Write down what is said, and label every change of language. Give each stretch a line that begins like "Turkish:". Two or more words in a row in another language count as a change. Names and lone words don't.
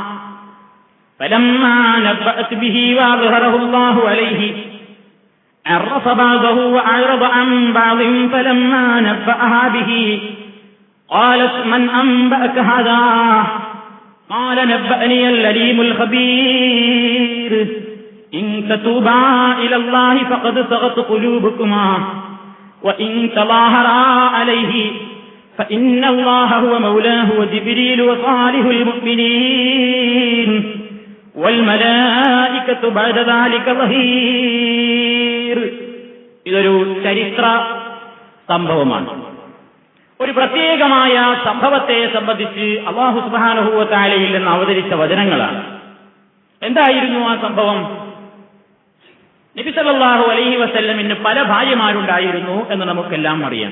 Arabic: فلما نبأت به وأظهره الله عليه عرف بعضه وأعرض عن بعض فلما نبأها به قالت من أنبأك هذا قال نبأني العليم الخبير إن تتوبا إلى الله فقد صغت قلوبكما وإن تظاهرا عليه فإن الله هو مولاه وجبريل وصالح المؤمنين والملائكة بعد ذلك ظهير.
Malayalam: ഇതൊരു ചരിത്ര സംഭവമാണ്. ഒരു പ്രത്യേകമായ സംഭവത്തെ സംബന്ധിച്ച്
Arabic: الله سبحانه وتعالى
Malayalam: നിന്ന് അവതരിച്ച വചനങ്ങളാണ്. എന്തായിരുന്നു ആ സംഭവം? നബി
Arabic: صلى الله عليه وسلم
Malayalam: പല ഭാര്യമാരുണ്ടായിരുന്നു എന്ന് നമുക്കെല്ലാം അറിയാം.